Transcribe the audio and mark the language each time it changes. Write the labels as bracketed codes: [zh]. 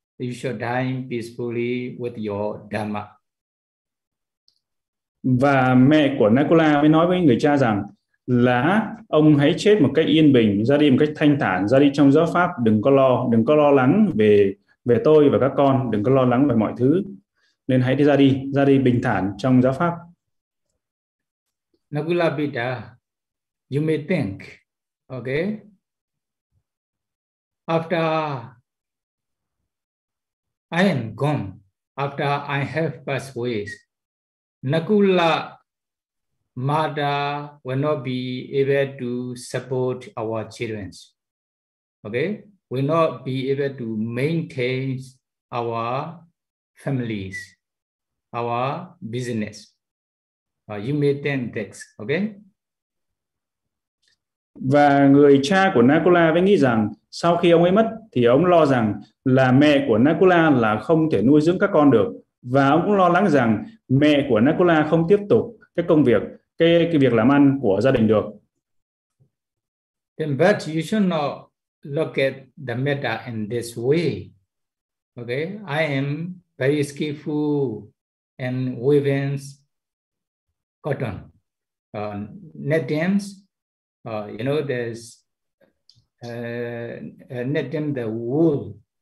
[en] You should die peacefully with your Dhamma. [vi] Và mẹ của Nakula mới nói với người cha rằng là ông hãy chết một cách yên bình, ra đi một cách thanh thản, ra đi trong giáo pháp, đừng có lo lắng về tôi và các con, đừng có lo lắng về mọi thứ, nên hãy ra đi bình thản trong giáo pháp. [en] Nakula Pita, you may think, okay, after I am gone, after I have passed away, Nakula mother will not be able to support our children. Okay? will not be able to maintain our families, our business. You may then text, okay? [vi] Và người cha của Nakula mới nghĩ rằng sau khi ông ấy mất thì ông lo rằng là mẹ của Nakula là không thể nuôi dưỡng các con được, và ông cũng lo lắng rằng mẹ của Nakula không tiếp tục cái công việc, cái việc làm ăn của gia đình được. [en] Then but you should not look at the matter in this way. Okay, I am very skillful in weaving cotton, netting. You know, there's netting the wool.